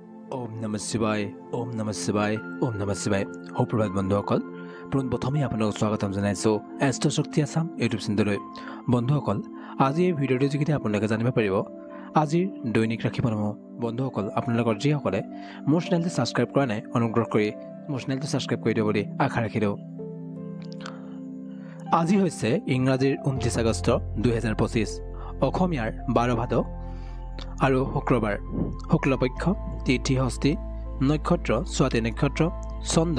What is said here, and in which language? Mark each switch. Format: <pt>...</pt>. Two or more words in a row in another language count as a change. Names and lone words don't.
<sa>ओम नमः शिवाय ओम नमः शिवाय ओम नमः शिवाय</sa> <as>সুপ্ৰভাত বন্ধুসকল প্ৰথমে আপোনাক স্বাগতম জনাইছো এষ্ট্ৰ শক্তি আসাম ইউটিউব চেনেললৈ বন্ধুসকল আজি এই ভিডিঅ'টো যোগেদি আপোনালোকে জানিব পাৰিব আজিৰ দৈনিক ৰাশিফল বন্ধুসকল আপোনালোকৰ যিসকলে মোৰ চেনেলটো সাবস্ক্ৰাইব কৰা নাই অনুগ্ৰহ কৰি মোৰ চেনেলটো সাবস্ক্ৰাইব কৰি দিব বুলি আশা ৰাখিলো আজি হৈছে ইংৰাজীৰ 29 আগষ্ট 2025 অসমীয়াৰ 12 ভাদ আৰু শুক্ৰবাৰ শুক্লপক্ষ তিথি ষষ্ঠী নক্ষত্ৰ স্বাতি নক্ষত্ৰ চন্দ</as>